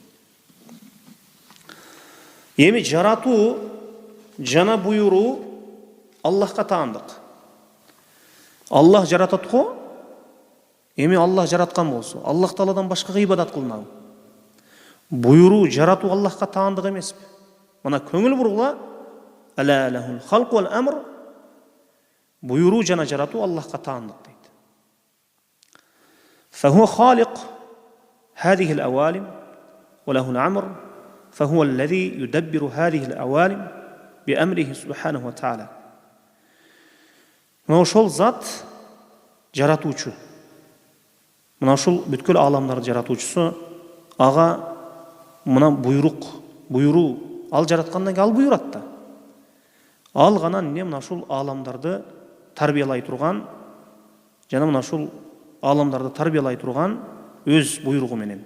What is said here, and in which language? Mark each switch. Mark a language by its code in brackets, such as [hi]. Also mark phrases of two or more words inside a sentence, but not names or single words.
[ky] Эми жаратуу жана буйруу Allahqa таандык. Аллах жаратат го. Эми Аллах жараткан болсо, Аллах Тааладан башкага ибадат кылынабы? Буйруу жаратуу Аллахка таандык эмеспи? Мына көңүл бургула, [ar] ألا له الخلق والأمر. [ky] Буйруу жана жаратуу Аллахка таандык дейт. [ar] فهو خالق هذه الأوالم وله الأمر فهو الذي يدبر هذه الأوالم بأمره سبحانه وتعالى. [ky] Мына ошол зат жаратуучу. Мына ошол бүткүл аламдарды жаратуучусу, ага мына буйруу ал жараткандан кийин ал буйрат да. Ал гана мына ошол аламдарды тарбиялай турган, жана мына ошол аламдарды тарбиялай турган өз буйругу менен.